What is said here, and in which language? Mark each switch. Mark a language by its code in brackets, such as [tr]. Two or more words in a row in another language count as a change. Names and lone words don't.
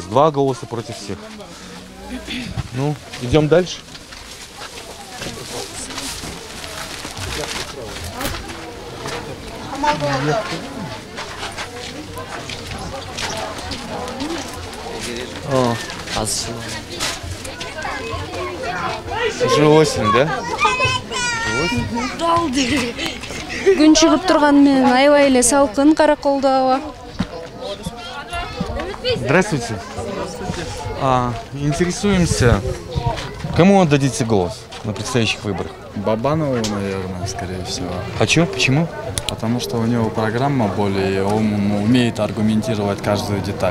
[ru] 2 голоса против всех. Ну, идем дальше. О, уже осень, да? [ky] Күн чыгып турган менен аябай эле салкын Караколдо аба. [ru] Здравствуйте. Интересуемся, кому отдадите голос на предстоящих выборах? Бабанову, наверное, скорее всего. Хочу? Почему? Потому что у него программа более, он умеет аргументировать каждую деталь.